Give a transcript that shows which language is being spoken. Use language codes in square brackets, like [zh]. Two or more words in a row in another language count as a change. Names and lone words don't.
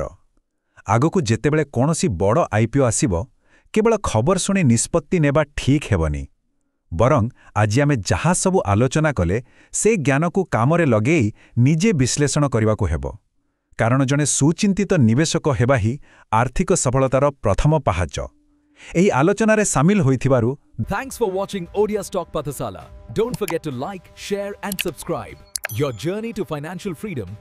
[or] ଆଗକୁ ଯେତେବେଳେ କୌଣସି ବଡ଼ IPO ଆସିବ, କେବଳ ଖବର ଶୁଣି ନିଷ୍ପତ୍ତି ନେବା ଠିକ୍ ହେବନି। ବରଂ ଆଜି ଆମେ ଯାହା ସବୁ ଆଲୋଚନା କଲେ, ସେ ଜ୍ଞାନକୁ କାମରେ ଲଗେଇ ନିଜେ ବିଶ୍ଳେଷଣ କରିବାକୁ ହେବ। କାରଣ ଜଣେ ସୁଚିନ୍ତିତ ନିବେଶକ ହେବା ହିଁ ଆର୍ଥିକ ସଫଳତାର ପ୍ରଥମ ପାହାଚ। ଏହି ଆଲୋଚନାରେ ସାମିଲ ହୋଇଥିବାରୁ [en] Thanks for watching Odia Stock Pathasala. Don't forget to like, share and subscribe. Your journey to financial freedom